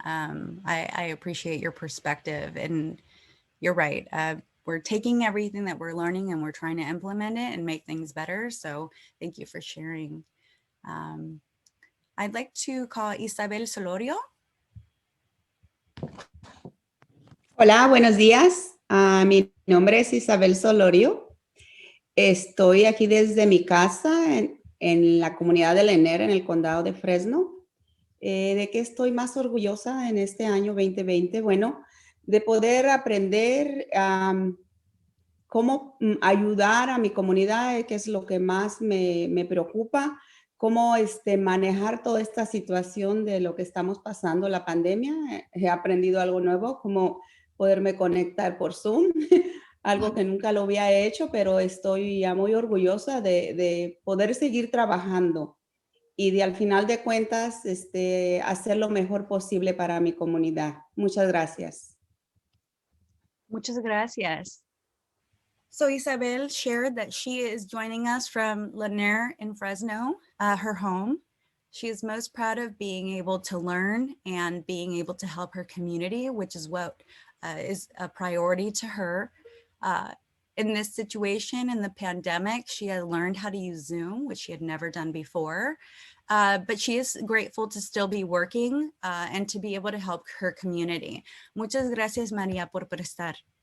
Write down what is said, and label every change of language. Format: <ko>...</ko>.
<en>I appreciate your perspective, and you're right. We're taking everything that we're learning and we're trying to implement it and make things better. So thank you for sharing. I'd like to call Isabel Solorio.</en> <es>Hola, buenos días. Mi nombre es Isabel Solorio. Estoy aquí desde mi casa en la comunidad de Lener, en el condado de Fresno. ¿De qué estoy más orgullosa en este año 2020? Bueno, de poder aprender cómo ayudar a mi comunidad, que es lo que más me preocupa, cómo manejar toda esta situación de lo que estamos pasando, la pandemia. He aprendido algo nuevo, como poderme conectar por Zoom, algo que nunca lo había hecho, pero estoy ya muy orgullosa de poder seguir trabajando y de al final de cuentas hacer lo mejor posible para mi comunidad. Muchas gracias. Muchas gracias.</es> <en>So Isabel shared that she is joining us from Lanier in Fresno, her home. She is most proud of being able to learn and being able to help her community, which is what is a priority to her. In this situation, in the pandemic, she had learned how to use Zoom, which she had never done before. But she is grateful to still be working and to be able to help her community.</en> <es>Muchas gracias, María, por prestar.</es>